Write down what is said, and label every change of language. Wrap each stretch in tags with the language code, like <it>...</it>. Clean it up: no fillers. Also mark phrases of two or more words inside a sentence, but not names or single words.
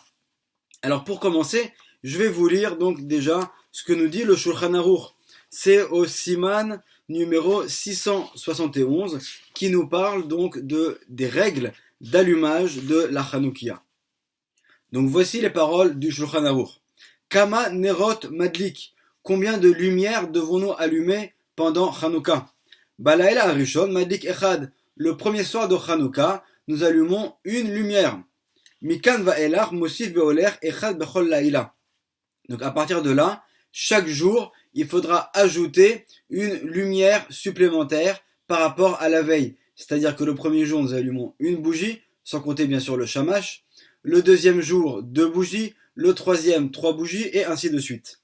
<fr>Alors, pour commencer, je vais vous lire donc déjà ce que nous dit le Shulchan Arour. C'est au Siman numéro 671 qui nous parle donc des règles d'allumage de la Hanoukia. Donc voici les paroles du Shulchan Arour.</fr> <he>כמה נרות מדליק.</he> <fr>Combien de lumières devons-nous allumer pendant Hanouka?</fr> <he>בלילה הראשון מדליק אחד.</he> <fr>Le premier soir de Hanouka, nous allumons une lumière.</fr> <he>מכאן ואילך מוסיף והולך אחד בכל לילה.</he> <fr>Donc à partir de là, chaque jour, il faudra ajouter une lumière supplémentaire par rapport à la veille. C'est-à-dire que le premier jour, nous allumons une bougie, sans compter bien sûr le shamash. Le deuxième jour, 2 bougies, le troisième, 3 bougies, et ainsi de suite.</fr>